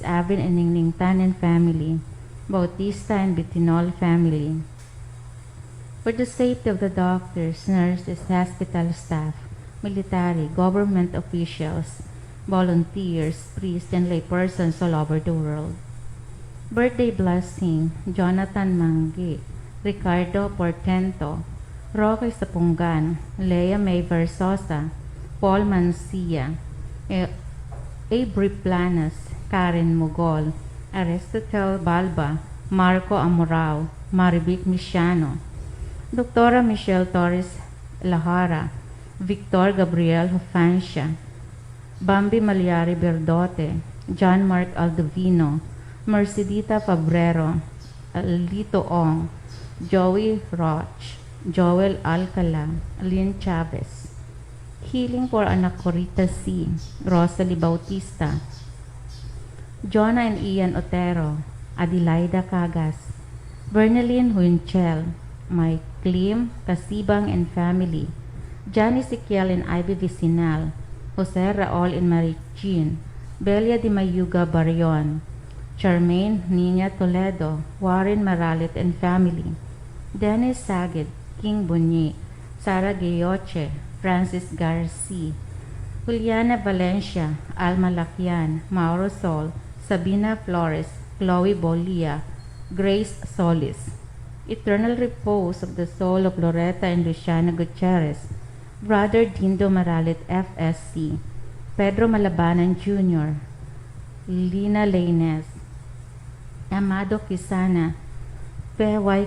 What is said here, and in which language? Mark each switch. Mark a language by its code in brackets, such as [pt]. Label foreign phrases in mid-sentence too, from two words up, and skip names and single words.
[en] Avin and Ningning Tan and family, Bautista and Bitinol family. For the safety of the doctors, nurses, hospital staff, military, government officials, volunteers, priests, and laypersons all over the world. Birthday blessing, Jonathan Manggi, Ricardo Portento, Roque Sapungan, Lea May Versosa, Paul Mancia, Avery Planas, Karen Mugol, Aristotle Balba, Marco Amorao, Marivic Misiano, Dr. Michelle Torres Lahara, Victor Gabriel Hofancia, Bambi Malyari Berdote, John Mark Aldovino, Mercedita Fabrero, Alito Ong, Joey Roch, Joel Alcala, Lynn Chavez. Healing for Anak Corita C, Rosalie Bautista, Jonah and Ian Otero, Adelaida Cagas, Bernaline Huinchel, Mike Klim, Kasibang and family, Johnny Siquiel and Ivy Vicinal, Jose Raol and Marie Jean, Belia de Mayuga Barion, Charmaine Nina Toledo, Warren Maralit and family, Dennis Sagid, King Bunyi, Sara Gayoche, Francis Garcia, Juliana Valencia, Alma Lakian, Mauro Sol, Sabina Flores, Chloe Bolia, Grace Solis. Eternal repose of the soul of Loretta and Luciana Gutierrez, Brother Dindo Maralit FSC, Pedro Malabanan Jr., Lina Lainez, Amado Quisana, P.Y.